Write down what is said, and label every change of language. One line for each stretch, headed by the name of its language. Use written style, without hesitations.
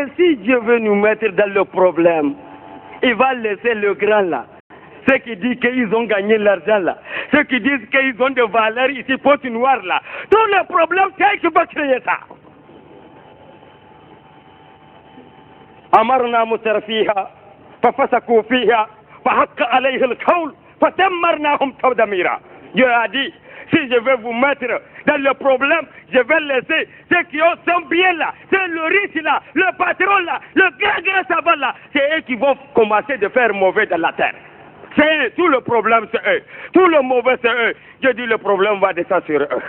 French: si Dieu veut nous mettre dans le problème, il va laisser le grand là. Ceux qui disent qu'ils ont gagné l'argent là. Ceux qui disent qu'ils ont des valeurs ici, potes noires là. Tous les problèmes, c'est qui va créer ça.
Arabic: أمرنا مترفيها ففسقوا فيها فحق عليه القول فتمرناهم تدميرا.
French: Dieu a dit, si je vais vous mettre dans le problème, je vais laisser ceux qui sont bien là, c'est le riche là, le patron là, le grand savant là, c'est eux qui vont commencer de faire mauvais dans la terre. C'est eux, tout le problème c'est eux, tout le mauvais c'est eux. Je dis le problème va descendre sur eux.